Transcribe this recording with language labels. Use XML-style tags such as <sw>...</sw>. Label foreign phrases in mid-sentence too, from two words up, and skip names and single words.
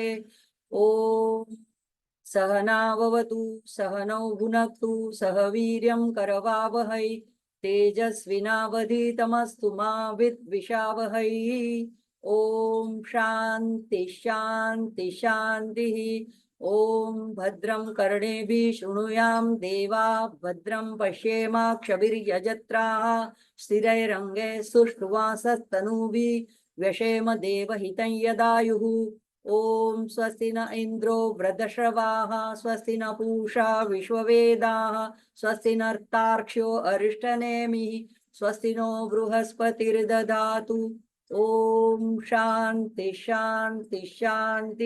<sa>ઓમ સહનાવવતુ સહનૌ ભુનક્તુ સહ વીર્યં કરવાવહૈ તેજસ્વિનાવધીતમસ્તુ મા વિદ્વિષાવહૈ. ઓમ શાંતિ શાંતિ શાંતિ. ઓમ ભદ્રં કર્ણેભિः શૃણુયામ દેવા ભદ્રં પશ્યેમાક્ષભિર્યજત્રાः સ્થિરૈરङ्गे સુષ્ઠુવાસस्तनूभिः व्यशेम देवहितं यदायुः. ओम स्वस्ति न इंद्रो वृद्धश्रवाः स्वस्ति न पूषा विश्ववेदाः स्वस्ति नर्तार्क्ष्यो अरिष्टनेमिः स्वस्ति नो बृहस्पतिर्दधातु. ओम शांति शांति शांति.</sa>